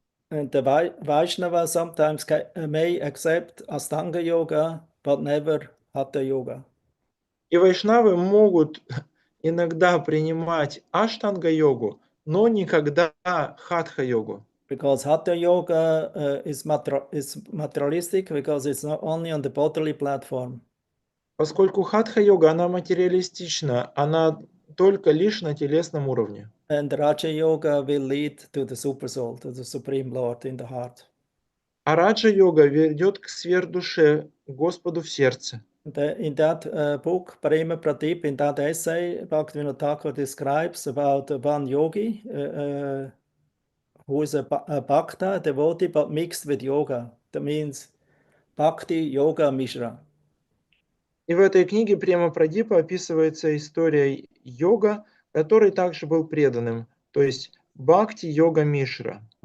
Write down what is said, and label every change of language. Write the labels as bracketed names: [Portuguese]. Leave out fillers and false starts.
[English] And the Vaishnava sometimes may accept Astanga yoga, but never Hatha yoga. [Russian] И вайшнавы могут иногда принимать аштанга-йогу, но никогда хатха-йогу. [English] Because Hatha yoga is materialistic, because it's not only on the bodily platform. [Russian] Поскольку хатха-йога, она материалистична, она только лишь на телесном уровне. [English] And Raja yoga will lead to the super soul, to the Supreme Lord in the heart. [Russian] А раджа-йога ведет к сверхдуше, к Господу в сердце. [English] In that book, Prema Pradip, in that essay, Bhaktivinoda Thakur describes about one yogi who is a bhakta, a devotee, but mixed with yoga. That means bhakti, yoga, mishra. [Russian] И в этой книге Према Прадипа описывается история йога, который также был преданным, то есть бхакти, йога, мишра.